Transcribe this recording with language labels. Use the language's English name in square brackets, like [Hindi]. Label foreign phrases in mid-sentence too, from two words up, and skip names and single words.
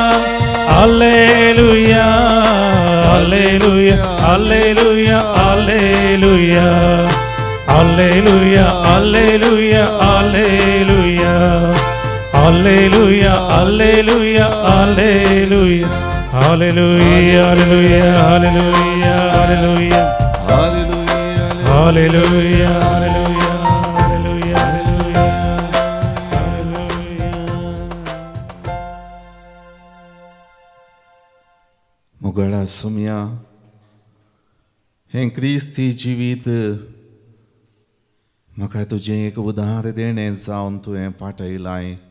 [Kannada] ಅಲ್ಲೇಲುಯಾ, ಅಲ್ಲೇಲುಯಾ, ಅಲ್ಲೇಲುಯಾ, ಅಲ್ಲೇಲುಯಾ, ಅಲ್ಲೇಲುಯಾ, ಅಲ್ಲೇಲುಯಾ, ಅಲ್ಲೇಲುಯಾ, ಅಲ್ಲೇಲುಯಾ, ಅಲ್ಲೇಲುಯಾ, ಅಲ್ಲೇಲುಯಾ, [English] Hallelujah, hallelujah, hallelujah, hallelujah, hallelujah, hallelujah, hallelujah, hallelujah. [Konkani] मुगळा सुमिया हे क्रिस्ती जिवीत म्हाका तुजें एक उदाहरण देणें जावन तुवें पाठयलाय.